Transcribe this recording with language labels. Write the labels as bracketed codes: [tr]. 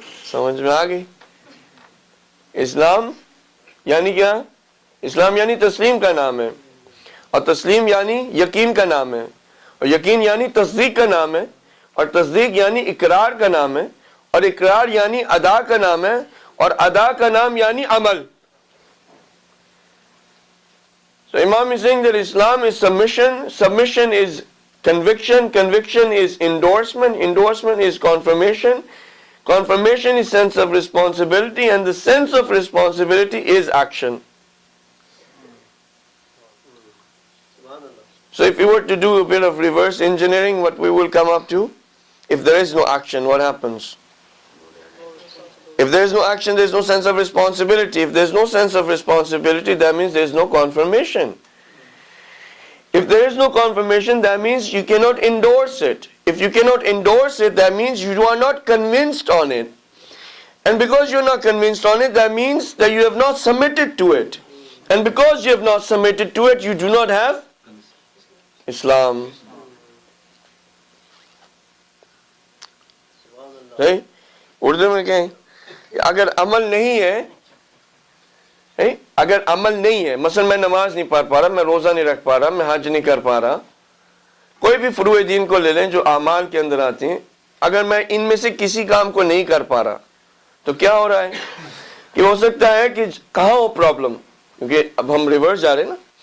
[ur] سمجھ میں آ گئی؟ اسلام یعنی کیا؟ اسلام یعنی تسلیم کا نام ہے، اور تسلیم یعنی یقین کا نام ہے، اور یقین یعنی تصدیق کا نام ہے، اور تصدیق یعنی اقرار کا نام ہے، اور اقرار یعنی ادا کا نام ہے، اور ادا کا نام یعنی عمل. [en] So Imam is saying that Islam is submission, submission is conviction, conviction is endorsement, endorsement is confirmation, confirmation is sense of responsibility, and the sense of responsibility is action. So if we were to do a bit of reverse engineering, what we will come up to, if there is no action, what happens? If there is no action, there is no sense of responsibility. If there is no sense of responsibility, that means there is no confirmation. If there is no confirmation, that means you cannot endorse it. If you cannot endorse it, that means you are not convinced on it. And because you are not convinced on it, that means that you have not submitted to it. And because you have not submitted to it, you do not have Islam. Right? [ur] Urdu میں کہیں اگر عمل نہیں ہے، اگر عمل نہیں ہے، مثلا میں نماز نہیں پڑھ پا رہا، میں روزہ نہیں رکھ پا رہا، میں حج نہیں کر پا رہا، کوئی بھی فروع دین کو لے لیں جو اعمال کے اندر آتے ہیں، اگر میں ان میں سے کسی کام کو نہیں کر پا رہا تو کیا ہو رہا ہے کہ ہو سکتا ہے کہ کہاں ہو پرابلم، کیونکہ اب ہم ریورس جا رہے ہیں نا،